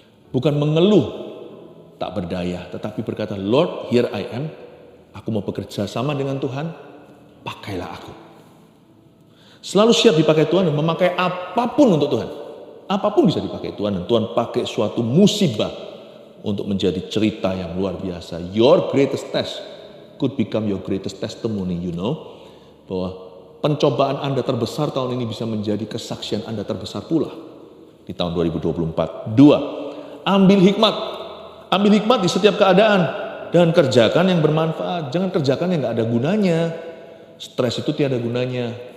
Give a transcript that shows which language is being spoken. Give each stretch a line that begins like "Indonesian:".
Indonesian: Bukan mengeluh tak berdaya, tetapi berkata,
English: Lord, here I am.
Indonesian: Aku mau bekerja sama dengan Tuhan, pakailah aku. Selalu siap dipakai Tuhan dan memakai apapun untuk Tuhan. Apapun bisa dipakai Tuhan dan Tuhan pakai suatu musibah untuk menjadi cerita yang luar biasa.
English: Your greatest test could become your greatest testimony, you know.
Indonesian: Bahwa pencobaan Anda terbesar tahun ini bisa menjadi kesaksian Anda terbesar pula di tahun 2024. 2. Ambil hikmat. Ambil hikmat di setiap keadaan dan kerjakan yang bermanfaat. Jangan kerjakan yang gak ada gunanya. Stres itu tiada gunanya.